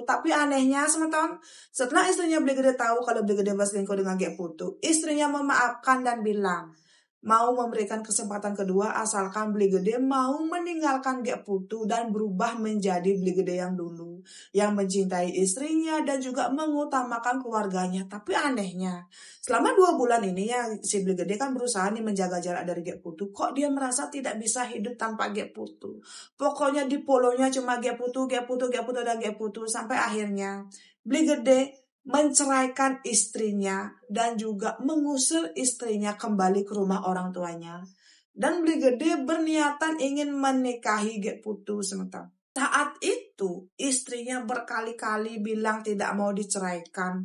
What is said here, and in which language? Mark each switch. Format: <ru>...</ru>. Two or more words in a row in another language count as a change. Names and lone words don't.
<id>Tapi anehnya setelah istrinya Beli Gede tahu kalau Beli Gede berselingkuh dengan Gek Putu, istrinya memaafkan dan bilang mau memberikan kesempatan kedua asalkan Beli Gede mau meninggalkan Gek Putu dan berubah menjadi Beli Gede yang dulu, yang mencintai istrinya dan juga mengutamakan keluarganya. Tapi anehnya, selama 2 bulan ini ya si Beli Gede kan berusaha nih menjaga jarak dari Gek Putu. Kok dia merasa tidak bisa hidup tanpa Gek Putu? Pokoknya di polonya cuma Gek Putu, Gek Putu, Gek Putu, dan Gek Putu. Sampai akhirnya Beli Gede menceraikan istrinya dan juga mengusir istrinya kembali ke rumah orang tuanya. Dan Beli Gede berniatan ingin menikahi Gek Putu sementara. Saat itu istrinya berkali-kali bilang tidak mau diceraikan.</id>